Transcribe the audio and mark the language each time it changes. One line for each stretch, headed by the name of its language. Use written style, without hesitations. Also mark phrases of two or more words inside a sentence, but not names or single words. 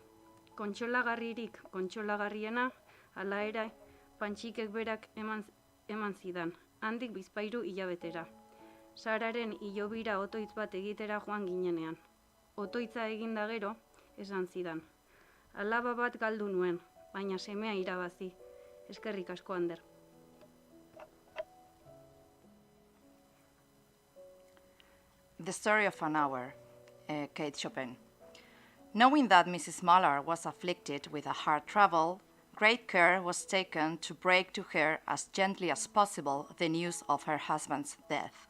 Basque: Kontsolagarririk kontsolagarriena, hala ere, Pantxikek berak eman zidan, handik bizpahiru hilabetera. Sararen hilobira otoitz bat egitera joan ginenean. Otoitza eginda gero, esan zidan. Alaba bat galdu nuen, baina semea irabazi. Eskerrik asko, Ander.
English: The Story of an Hour, Kate Chopin. Knowing that Mrs. Muller was afflicted with a heart trouble, great care was taken to break to her as gently as possible the news of her husband's death.